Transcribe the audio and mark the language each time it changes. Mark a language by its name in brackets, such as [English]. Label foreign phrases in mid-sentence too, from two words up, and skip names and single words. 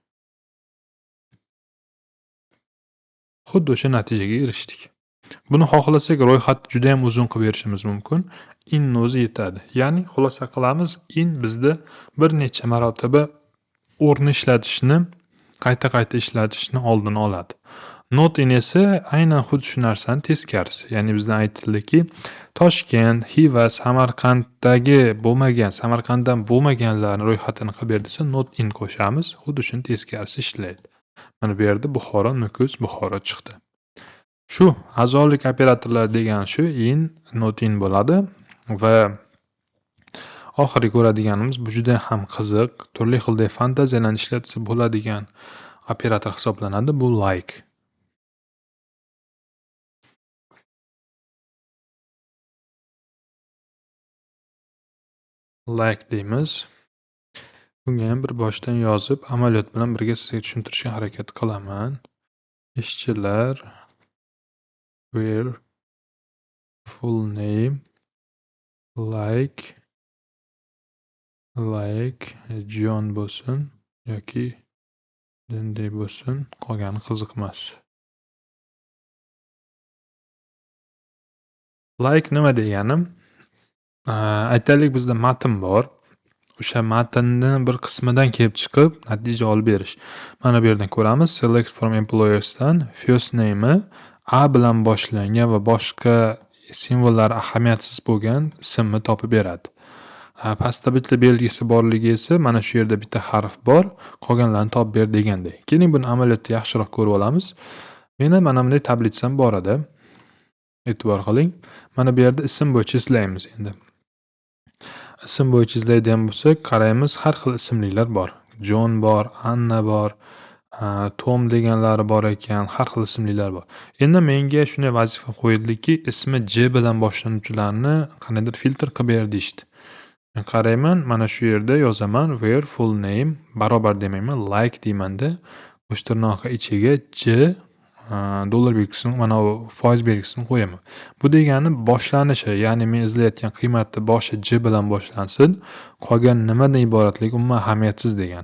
[Uzbek] Xuddi o'sha natijaga erishdik. Buni xohlasak ro'yxatni juda ham uzun qilib berishimiz mumkin. In o'zi yetadi. Ya'ni xulosa qilamiz, in bizda bir necha marotaba o'rni ishlatishni, qayta ishlatishni oldini oladi. [English] Not in [Uzbek] esa aynan xuddi shu narsani teskarisi. Ya'ni bizdan aytildiki, Toshkent, Xiva, Samarqanddan bo'lmaganlarni ro'yxatini qilib ber desa, [English] not in [Uzbek] qo'shamiz. Xuddi shuni teskarisi ishlaydi. Mana bu yerda Buxoro, Nukus, Buxoro chiqdi. Shu a'zolik operatorlar degan shu [English] in, not in [Uzbek] bo'ladi va oxiri ko'radiganimiz bu juda ham qiziq, turli xilda fantaziyalarni ishlatsa bo'ladigan operator hisoblanadi. Bu like. Like deymiz. Bunga ham bir boshdan yozib, amaliyot bilan birga sizga tushuntirishga harakat qilaman. Ishchilar [English] where full name like like John [Uzbek] bo'lsin yoki Dende bo'lsin, qolgani qiziqmas. Like nima degani? Aytaylik bizda matn bor. O'sha matnni bir qismidan kelib chiqib natija olib berish. Mana bu yerdan ko'ramiz. [English] Select from employers [Uzbek] dan [English] first name'i [Uzbek] A bilan boshlangan va boshqa simvollari ahamiyatsiz bo'lgan ismni topib beradi. Pastda bitta belgisi borligi esa mana shu yerda bitta harf bor, qolganlarini topib ber deganday. Keling buni amaliyotda yaxshiroq ko'rib olamiz. Meni mana bunday tablitsam bor edi. E'tibor qiling. Mana bu yerda ism bo'yicha izlaymiz endi. Ism bo'yicha izlaydigan bo'lsak, qaraymiz, har xil ismlilar bor. John bor, Anna bor, Tom deganlari bor ekan, har xil ismlilar bor. Endi menga shunday vazifa qo'yildiki, ismi J bilan boshlanuvchilarni qandaydir filtr qilib ber deyishdi. Men qarayman, mana shu yerda yozaman [English] where full name [Uzbek] barobar demayman, like deymanda, bo'sh tirnoqqa ichiga J dollar belgisini, mana bu foiz belgisini qo'yaman. Bu degani boshlanishi, ya'ni men izlayotgan qiymatni boshi J bilan boshlansin, qolgan nimadan iboratligi umuman ahamiyatsiz degani.